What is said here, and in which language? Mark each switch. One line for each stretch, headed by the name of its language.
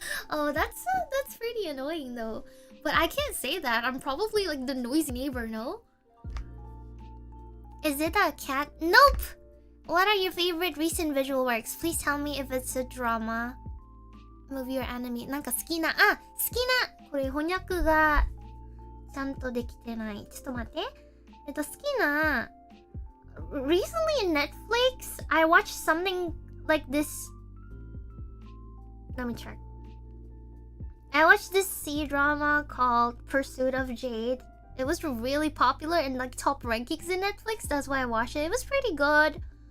English: Oh, that's pretty annoying though. But I can't say that. I'm probably like the noisy neighbor, no? Is it a cat? Nope! What are your favorite recent visual works? Please tell me if it's a drama, movie or anime.
Japanese: なんか好きな、好きな、これ翻訳がちゃんとできてない。ちょっと待って。好きな、
English: recently in Netflix, I watched something like this. Let me check. I watched this C-drama called Pursuit of Jade. It was really popular in like top rankings in Netflix. That's why I watched it. It was pretty good.